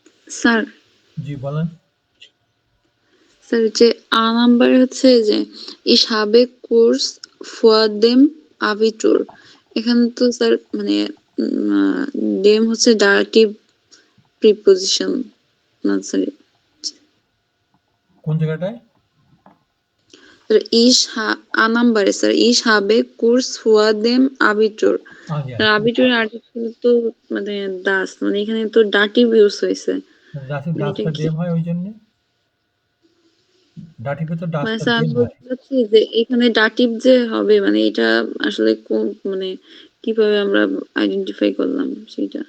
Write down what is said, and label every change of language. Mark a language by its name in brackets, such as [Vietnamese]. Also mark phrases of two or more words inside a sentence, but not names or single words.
[Bangla] স্যার জি বলেন। স্যার যে আ নাম্বারে হচ্ছে যে [German] ich habe Kurs vor dem Abitur [Bangla] এখানে তো স্যার মানে dem হচ্ছে [English] directive preposition [Bangla] না স্যার কোন জায়গাটায়? স্যার আ নাম্বারে স্যার [German] ich habe Kurs vor dem Abitur [Bangla] ইয়া, স্যার আবিটুরের আর্টিকেল তো মানে দাস মানে এখানে তো ডাটিভ ইউজ হয়েছে দাসের মানে এটা দাসটা কি দেম হয় ওই জন্যে, ডাটিভে তো মানে দাসটা স্যার দেম আমি হয়। বলতে চাচ্ছি যে এখানে ডাটিভ যে হবে মানে এটা আসলে মানে কিভাবে আমরা আইডেন্টিফাই করলাম সেটা